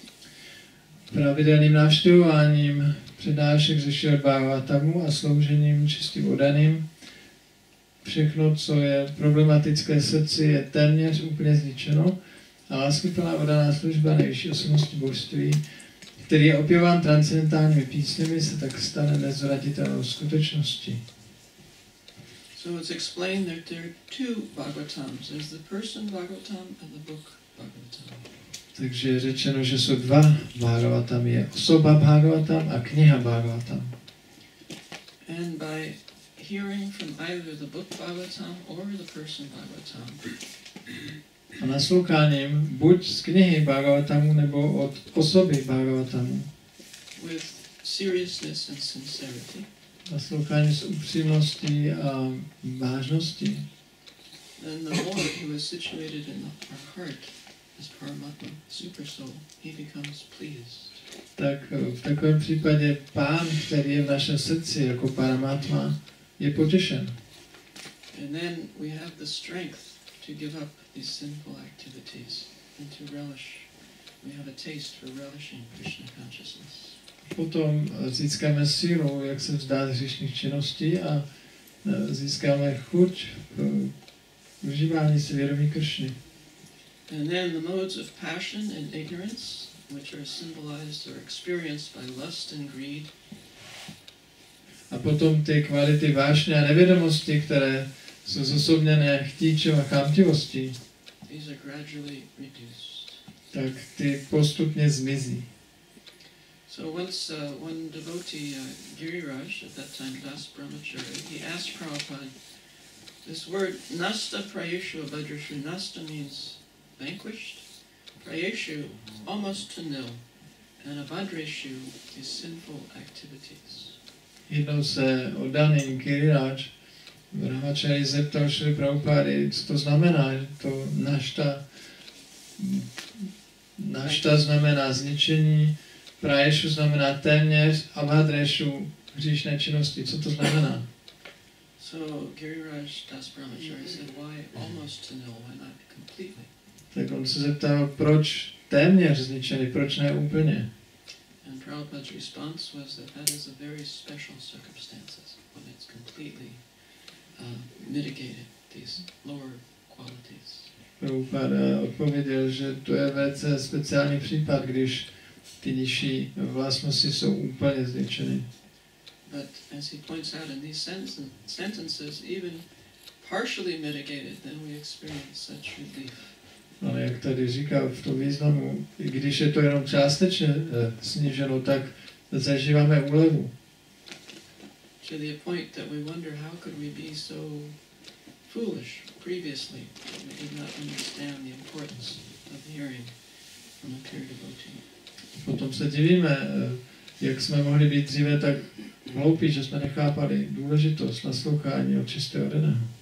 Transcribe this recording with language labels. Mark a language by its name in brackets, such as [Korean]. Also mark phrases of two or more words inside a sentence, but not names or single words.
[Czech] Pravidelným navštěvováním přednášek ze Srimad-bhagavatamu a sloužením čistým oddaným všechno, co je problematické srdci, je téměř úplně zničeno a láskyplná oddaná služba nejvyšší osobnosti božství, který je opěván transcendentálními písněmi, se tak stane nezvratitelnou skutečností. [English] So it's explained that there are two Bhagavatams. There's the person Bhagavatam and the book Bhagavatam. [Czech] Takže je řečeno, že jsou dva Bhagavatam. Je osoba Bhagavatam a kniha Bhagavatam. [English] And by hearing from either the book Bhagavatam or the person Bhagavatam, [Czech] a nasloucháním buď z knihy Bhagavatamu nebo od osoby Bhagavatamu, [English] with seriousness and sincerity, [Czech] naslouchání s upřímností a vážností, [English] then the Lord who is situated in our heart as Paramatma, super soul, he becomes pleased. [Czech] Tak v takovém případě Pán, který je v našem srdci jako Paramatma, je potěšen. [English] And then we have the strength to give up these sinful activities and to relish. We have a taste for relishing Krishna consciousness. [Czech] Potom získáme sílu, jak se vzdát hříšných činností a získáme chuť pro užívání si vědomí Kršny. [English] And then the modes of passion and ignorance, which are symbolized or experienced by lust and greed. [Czech] A potom ty kvality vášně a nevědomosti, které jsou zosobněné chtíčem a chamtivostí, [English] These are gradually reduced. [Czech] tak ty postupně zmizí. [English] So once one devotee, Giriraj, at that time Das Brahmachari, he asked Prabhupada, this word [Sanskrit] nasta prayeshu abhadreshu, [English] nasta means vanquished, prayeshu almost to nil, and abhadreshu is sinful activities. [Czech] Jednou se oddaný Giriraj Brahmachari zeptal Šri Prabhupády, co to znamená, že to našta znamená zničení, praješu znamená téměř, abhadrešu hříšné činnosti. Co to znamená? [English] So Giriraj Das Brahmachari said, why almost to nil, why not completely? [Czech] Tak on se zeptal, proč téměř zničený, proč ne úplně? [English] And Prabhupada's response was that that is a very special circumstances when it's completely mitigated these lower qualities. [Czech] Prabhupada odpověděl, že to je velice speciální případ, když ty nižší vlastnosti jsou úplně zničeny. [English] But as he points out in these sentences, even partially mitigated, then we experience such relief. [Czech] Ale jak tady říká v tom významu, i když je to jenom částečně sníženo, tak zažíváme úlevu. [English] To the point that we wonder how could we be so foolish previously. We did not understand the importance of hearing from a pure devotee. [Czech] Potom se divíme, jak jsme mohli být dříve tak hloupí, že jsme nechápali důležitost naslouchání od čistého oddaného.